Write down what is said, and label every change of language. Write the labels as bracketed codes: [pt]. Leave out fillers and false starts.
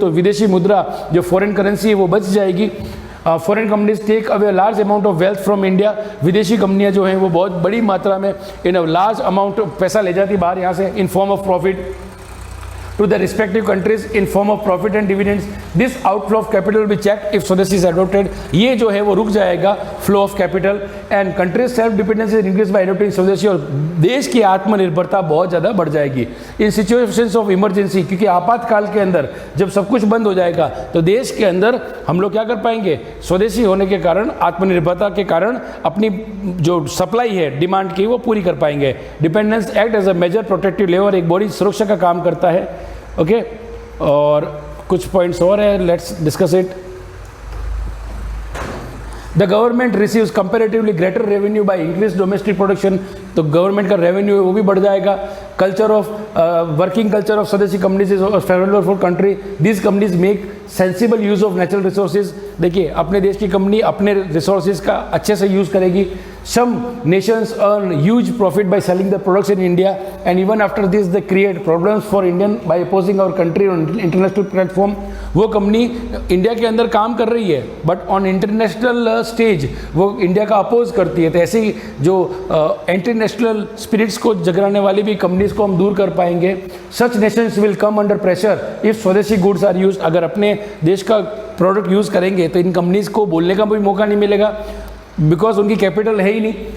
[hi] तो विदेशी मुद्रा जो फॉरेन करेंसी है वो बच जाएगी। [en] Foreign companies take away large amount of wealth from India. [hi] विदेशी कंपनियां जो हैं वो बहुत बड़ी मात्रा में [en] in large amount [hi] पैसा ले जाती बाहर यहाँ से [en] In form of profit to the respective countries in form of profit and dividends. This outflow of capital will be checked if swadeshi is adopted। [hi] ये जो है वो रुक जाएगा [en] flow of capital, and countries self dependence is increased by adopting swadeshi. [hi] और देश की आत्मनिर्भरता बहुत ज़्यादा बढ़ जाएगी [en] In situations of emergency. [hi] क्योंकि आपातकाल के अंदर जब सब कुछ बंद हो जाएगा तो देश के अंदर हम लोग क्या कर पाएंगे? स्वदेशी होने के कारण, आत्मनिर्भरता के कारण अपनी जो सप्लाई है डिमांड की वो पूरी कर पाएंगे। [en] dependence act as a major protective lever, [hi] एक बड़ी सुरक्षा का काम करता है। ओके और कुछ पॉइंट्स और है, [en] Let's discuss it. The government receives comparatively greater revenue by increase domestic production. [hi] तो गवर्नमेंट का रेवेन्यू है वो भी बढ़ जाएगा। [en] Culture of working culture of swadeshi companies is favourable for country. This companies make sensible use of natural resources. [hi] देखिए अपने देश की कंपनी अपने रिसोर्सेज का अच्छे से यूज़ करेगी। [en] Some nations earn huge profit by selling their products in India, and even after this they create problems for Indian by opposing our country on international platform। [hi] वो कंपनी इंडिया के अंदर काम कर रही है [en] but on international stage [hi] वो India का oppose करती है। तो ऐसी जो इंटरनेशनल स्पिरिट्स को जगाने वाली भी कंपनीज को हम दूर कर पाएंगे। [en] Such nations will come under pressure if swadeshi goods are used. [hi] अगर अपने देश का प्रोडक्ट यूज़ करेंगे तो इन कंपनीज को बोलने का भी मौका नहीं मिलेगा, बिकॉज उनकी कैपिटल है ही नहीं।